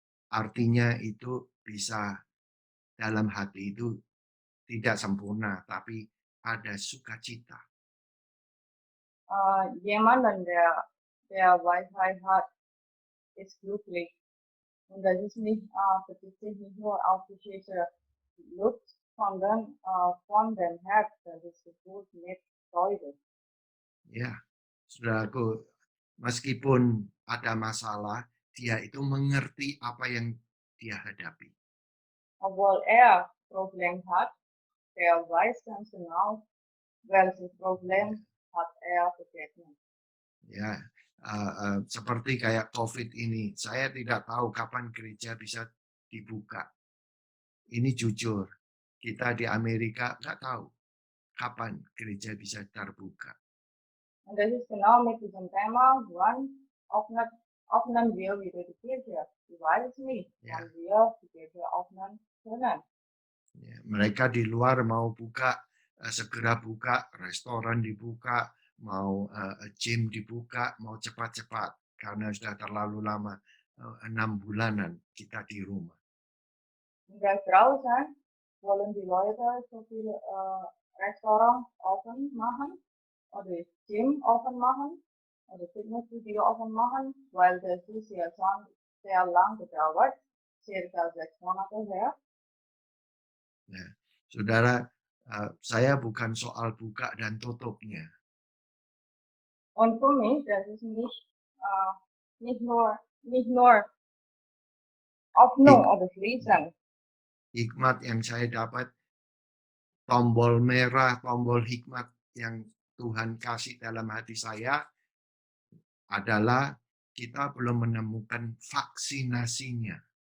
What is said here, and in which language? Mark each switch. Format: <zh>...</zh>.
<id>artinya itu bisa dalam hati itu tidak sempurna, tapi ada sukacita.</id> <de>Jemand, der Wi-Fi hat, ist glücklich. Und das ist nicht, bezieht sich nicht nur auf die schiere Luft, sondern von dem Herz, das ist gefüllt mit Freude.</de> <id>Ya, saudaraku, meskipun ada masalah, dia itu mengerti apa yang dia hadapi.</id> <de>Obwohl er Problem hat, der weiß ganz genau, welches Problem hat er begegnet.</de> <id>Ya, seperti kayak COVID ini, saya tidak tahu kapan gereja bisa dibuka. Ini jujur, kita di Amerika nggak tahu kapan gereja bisa terbuka.</id> <de>Und das ist genau mit diesem Thema, wann öffnen wir wieder die Kirche. Ich weiß es nicht,</de> <id>Ya,</id> <de>wann wir die Kirche öffnen können.</de> <id>ya, mereka di luar mau buka, segera buka, restoran dibuka, mau gym dibuka, mau cepat-cepat karena sudah terlalu lama 6 bulanan kita di rumah.</id> <de>Und da draußen wollen die Leute so viele Restaurants offen machen oder Gym offen machen oder Fitnessstudio offen machen, weil das ist ja schon sehr lang gedauert, circa 6 Monate her.</de> <id>Ya, saudara, saya bukan soal buka dan tutupnya.</id> <de>Und für mich, das ist nicht nur Öffnung Hik- oder Schließen.</de> <id>Hikmat yang saya dapat, tombol merah, tombol hikmat yang Tuhan kasih dalam hati saya adalah kita belum menemukan vaksinasinya.</id>